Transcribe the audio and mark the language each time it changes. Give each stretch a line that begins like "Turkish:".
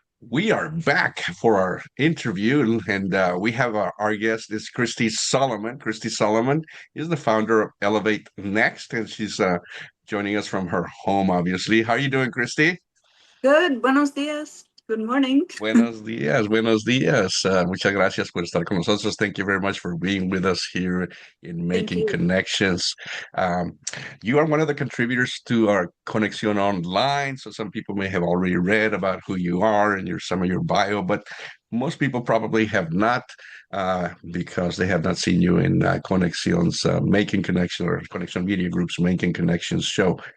English: We are back for our interview, and we have our guest is Christy Solomon. Christy Solomon is the founder of Elevate Next, and she's joining us from her home, obviously. How are you doing, Christy? Good,
Spanish: buenos dias.
English: Good morning.
Spanish: Buenos días, buenos días. Muchas gracias por estar con nosotros.
English: Thank you very much for being with us here in Making you. Connections. You are one of the contributors to our Conexión Online, so some people may have already read about who you are and some of your bio, but most people probably have not because they have not seen you in Conexión's Making Connection or Conexión Media Group's Making Connections show.